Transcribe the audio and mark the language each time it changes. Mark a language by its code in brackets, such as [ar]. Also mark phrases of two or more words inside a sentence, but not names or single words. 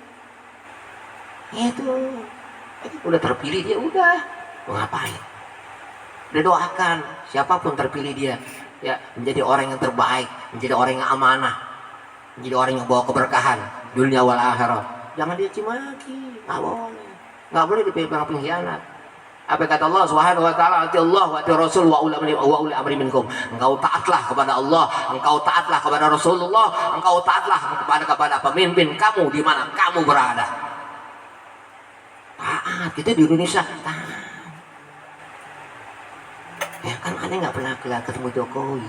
[id] Itu udah terpilih dia, udah mau ngapain? Udah doakan siapapun terpilih dia ya menjadi orang yang terbaik, menjadi orang yang amanah, menjadi orang yang bawa keberkahan dunia [ar] والآخرة. [id] Jangan dia cimaki, nggak boleh dipegang pengkhianat. Apa kata Allah [ar] سبحانه وتعالى أطيعوا الله وأطيعوا الرسول وأولي الأمر منكم. [id] Engkau taatlah kepada Allah, engkau taatlah kepada Rasulullah, engkau taatlah kepada pemimpin kamu di mana kamu berada. Taat, kita di Indonesia taat. Ya kan aneh nggak pernah ketemu Jokowi.